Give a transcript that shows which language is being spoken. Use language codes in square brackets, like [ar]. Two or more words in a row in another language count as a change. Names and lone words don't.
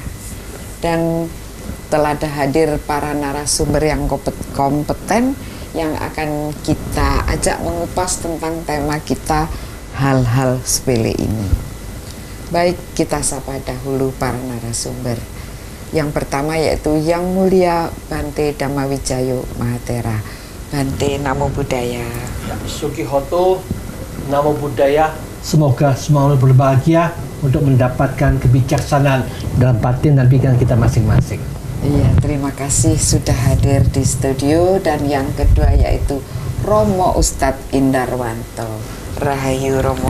[id] Dan telah ada hadir para narasumber yang kompeten yang akan kita ajak mengupas tentang tema kita hal-hal sepele ini. Baik, kita sapa dahulu para narasumber. Yang pertama yaitu Yang Mulia Bante Dhammawijayo Mahatera. Bante, [pi] Namo Buddhaya. Ya, Sukihoto, Namo Buddhaya. [id] Semoga semua berbahagia untuk mendapatkan kebijaksanaan dalam batin dan pikiran kita masing-masing. Iya, terima kasih sudah hadir di studio. Dan yang kedua yaitu Romo Ustadz Indarwanto. [jv] Rahayu Romo.